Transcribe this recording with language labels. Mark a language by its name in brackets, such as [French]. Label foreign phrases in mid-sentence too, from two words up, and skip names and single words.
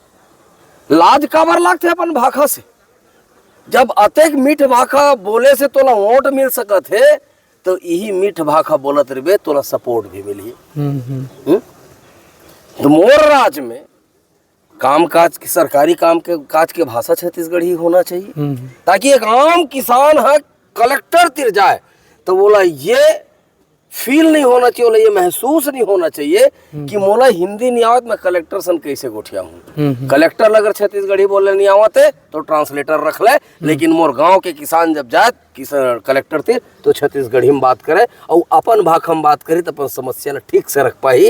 [Chhattisgarhi] लाज काबर लागते अपन भाषा से। जब अतेक मीठ भाषा बोले से तोला वोट मिल सकत है, तो यही मीठ भाषा बोलत रहे तोला सपोर्ट भी मिली। तो मोर राज में काम काज की सरकारी काम के काज के भाषा छत्तीसगढ़ी होना चाहिए, ताकि एक आम किसान है कलेक्टर तिर जाए तो बोला ये फील नहीं होना चाहिए, बोला ये महसूस नहीं होना चाहिए कि मोला हिंदी नहीं आवत, मैं कलेक्टर सन कैसे गोठिया हूँ। कलेक्टर अगर छत्तीसगढ़ी बोलने नहीं आवत है तो ट्रांसलेटर रख ले, लेकिन मोर गांव के किसान जब जाए किसान कलेक्टर थे तो छत्तीसगढ़ी में बात करे और अपन भाषा में बात करी तो अपन समस्या ठीक से रख पाई।